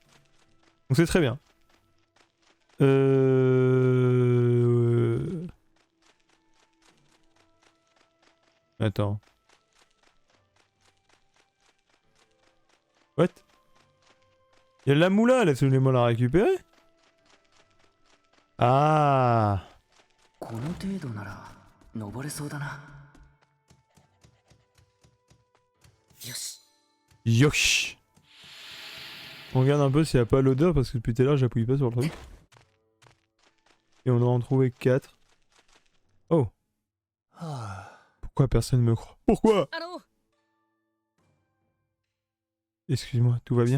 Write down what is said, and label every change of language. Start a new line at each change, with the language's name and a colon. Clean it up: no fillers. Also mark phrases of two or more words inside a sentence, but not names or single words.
French: Donc c'est très bien. Attends. What? Y'a la moula, laissez-moi la récupérer. Ah.
Japanese: この程度なら登れそうだな。よし。 Yosh.
French: On regarde un peu s'il n'y a pas l'odeur parce que depuis tout à l'heure j'appuie pas sur le truc. Et on doit en trouver 4. Oh. Pourquoi personne me croit? Pourquoi? Excuse-moi, tout va bien?